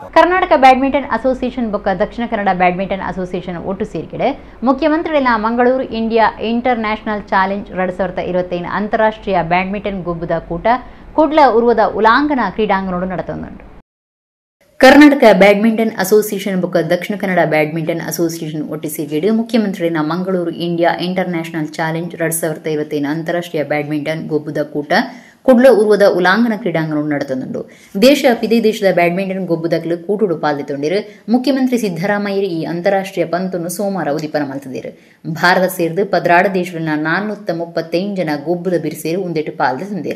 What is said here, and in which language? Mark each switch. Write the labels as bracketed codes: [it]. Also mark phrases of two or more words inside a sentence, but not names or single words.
[tcy] ಕರ್ನಾಟಕ ಬ್ಯಾಡ್ಮಿಂಟನ್ ಅಸೋಸಿಯೇಷನ್ ಬೊಕ್ಕ ದಕ್ಷಿಣ ಕನ್ನಡ ಬ್ಯಾಡ್ಮಿಂಟನ್ ಅಸೋಸಿಯೇಷನ್ ಒಟ್ಟು ಸೇರಿಕೆಡೆ ಮುಖ್ಯಮಂತ್ರಿಗಳ ಮಂಗಳೂರು ಇಂಡಿಯಾ ಇಂಟರ್ ನ್ಯಾಷನಲ್ ಚಾಲೆಂಜ್ 2025 ಅಂತಾರಾಷ್ಟ್ರೀಯ ಬ್ಯಾಡ್ಮಿಂಟನ್ ಗೊಬ್ಬುದ ಕೂಟ ಕುಡ್ಲ ಉರುವದ ಉಲಾಂಗನ ಕ್ರೀಡಾಂಗಣೋಡು ನಡೆತೊಂದುಂಟು. ಕರ್ನಾಟಕ ಬ್ಯಾಡ್ಮಿಂಟನ್ ಅಸೋಸಿಯೇಷನ್ ಬೊಕ್ಕ ದಕ್ಷಿಣ ಕನ್ನಡ ಬ್ಯಾಡ್ಮಿಂಟನ್ ಅಸೋಸಿಯೇಷನ್ ಒಟ್ಟು ಸೇರಿಕೆಡೆ ಮುಖ್ಯಮಂತ್ರಿಗಳ ಮಂಗಳೂರು ಇಂಡಿಯಾ ಇಂಟರ್ ನ್ಯಾಷನಲ್ ಚಾಲೆಂಜ್ 2025 ಅಂತಾರಾಷ್ಟ್ರೀಯ ಬ್ಯಾಡ್ಮಿಂಟನ್ ಗೊಬ್ಬುದ ಕೂಟ ಕುಡ್ಲ ಉರ್ವದ ಉಲಾಂಗನ ಕ್ರೀಡಾಂಗಣ ನಡೆತೊಂದುಂಡು. ದೇಶ ಪಿದೇ ದೇಶದ ಬ್ಯಾಡ್ಮಿಂಟನ್ ಗೊಬ್ಬುದಕ್ಲು ಕೂಟುಡು ಪಾಲ್ದೆತೊಂಡಿರು. ಮುಖ್ಯಮಂತ್ರಿ ಸಿದ್ದರಾಮಯ್ಯ ಈ ಅಂತಾರಾಷ್ಟ್ರೀಯ ಪಂತನ್ನು ಸೋಮವಾರ ಉದಿಪನ ಮಲ್ತದಿರು. ಭಾರತ ಸೇರಿದು 16 ದೇಶಗಳನ್ನ 435 ಜನ ಗೊಬ್ಬುದ ಬಿರುಸೇರು ಉಂದೆಟ್ಟು ಪಾಲ್ದೆತೊಂದಿರು.